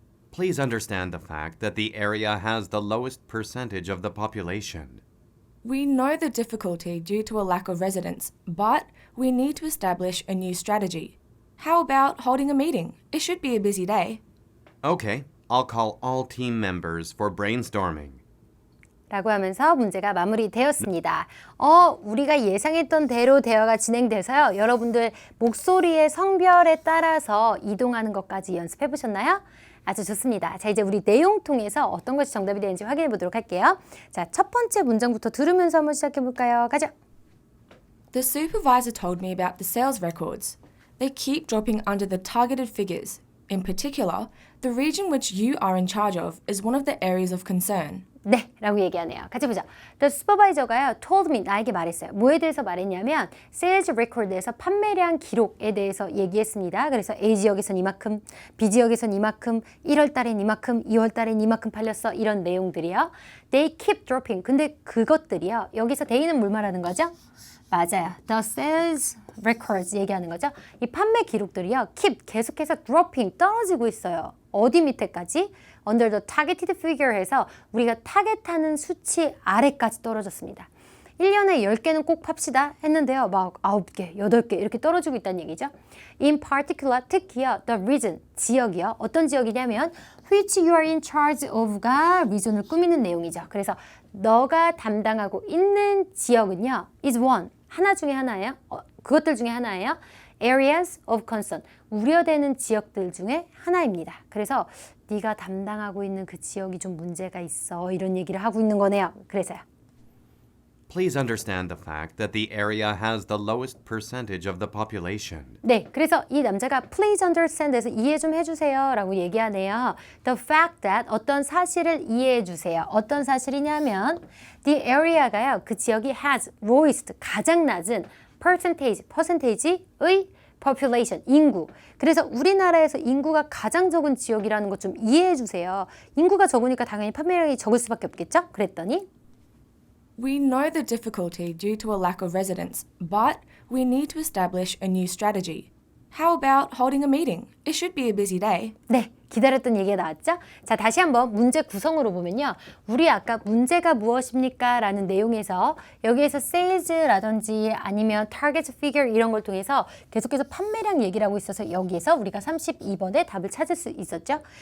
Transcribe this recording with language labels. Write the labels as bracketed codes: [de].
[en] Please understand the fact that the area has the lowest percentage of the population. We know the difficulty due to a lack of residents, but we need to establish a new strategy. How about holding a meeting? It should be a busy day. Okay, I'll call all team members for brainstorming. [ko] 라고 하면서 문제가 마무리되었습니다. 우리가 예상했던 대로 대화가 진행돼서요. 여러분들 목소리의 성별에 따라서 이동하는 것까지 연습해 보셨나요? 아주 좋습니다. 자, 이제 우리 내용 통해서 어떤 것이 정답이 되는지 확인해 보도록 할게요. 자, 첫 번째 문장부터 들으면서 한번 시작해 볼까요? 가죠. [en] The supervisor told me about the sales records. They keep dropping under the targeted figures. In particular, the region which you are in charge of is one of the areas of concern. [ko] 네, 라고 얘기하네요. 같이 보자. [en] The supervisor가요, told me, [ko] 나에게 말했어요. 뭐에 대해서 말했냐면, sales record에서 판매량 기록에 대해서 얘기했습니다. 그래서 A 지역에선 이만큼, B 지역에선 이만큼, 1월 달엔 이만큼, 2월 달엔 이만큼 팔렸어. 이런 내용들이요. [en] They keep dropping. [ko] 근데 그것들이요. 여기서 they는 뭘 말하는 거죠? 맞아요. [en] The sales records [ko] 얘기하는 거죠. 이 판매 기록들이요. keep, 계속해서 dropping, 떨어지고 있어요. 어디 밑에까지? [en] Under the targeted figure [ko] 해서 우리가 타겟하는 수치 아래까지 떨어졌습니다. 1년에 10개는 꼭 팝시다 했는데요. 막 9개, 8개 이렇게 떨어지고 있다는 얘기죠. [en] In particular, [ko] 특히요. [en] The region, [ko] 지역이요. 어떤 지역이냐면 [en] which you are in charge of가 region을 꾸미는 내용이죠. [ko] 그래서 너가 담당하고 있는 지역은요. [en] is one, [ko] 하나 중에 하나예요. 그것들 중에 하나예요. areas of concern, 우려되는 지역들 중에 하나입니다. 그래서 네가 담당하고 있는 그 지역이 좀 문제가 있어. 이런 얘기를 하고 있는 거네요. 그래서요. [en] Please understand the fact that the area has the lowest percentage of the population. [ko] 네, 그래서 이 남자가 [en] please understand [ko] 에서 이해 좀 해주세요 라고 얘기하네요. [en] The fact that [ko] 어떤 사실을 이해해 주세요. 어떤 사실이냐면 the area가요. 그 지역이 [en] has lowest, [ko] 가장 낮은 percentage의 population, 인구. 그래서 우리나라에서 인구가 가장 적은 지역이라는 것 좀 이해해 주세요. 인구가 적으니까 당연히 판매량이 적을 수밖에 없겠죠? 그랬더니 [en] We know the difficulty due to a lack of residents, but we need to establish a new strategy. How about holding a meeting? It should be a busy day. [ko] 네, 기다렸던 얘기가 나왔죠? 자, 다시 한번 문제 구성으로 보면요. 우리 아까 문제가 무엇입니까? 라는 내용에서 여기에서 sales라든지 아니면 target figure 이런 걸 통해서 계속해서 판매량 얘기를 하고 있어서 여기에서 우리가 32번에 답을 찾을 수 있었죠?